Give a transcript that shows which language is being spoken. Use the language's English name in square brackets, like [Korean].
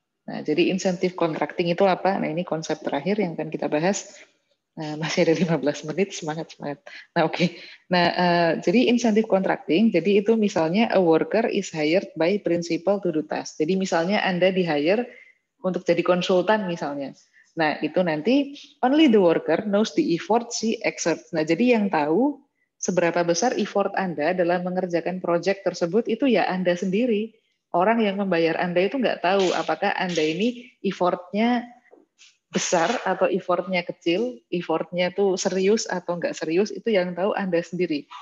[Indonesian] Nah, jadi insentif contracting itu apa? Nah, ini konsep terakhir yang akan kita bahas. Masih ada 15 menit, semangat. Nah, oke. Nah, jadi insentif contracting, jadi itu misalnya [English] a worker is hired by principal to do task. [Indonesian] Jadi misalnya Anda di-hire untuk jadi konsultan misalnya. Nah, itu nanti [English] only the worker knows the effort she exerts. [Indonesian] Nah, jadi yang tahu seberapa besar effort Anda dalam mengerjakan proyek tersebut itu ya Anda sendiri. Orang yang membayar Anda itu nggak tahu apakah Anda ini effortnya besar atau effortnya kecil, effortnya tuh serius atau nggak serius, itu yang tahu Anda sendiri.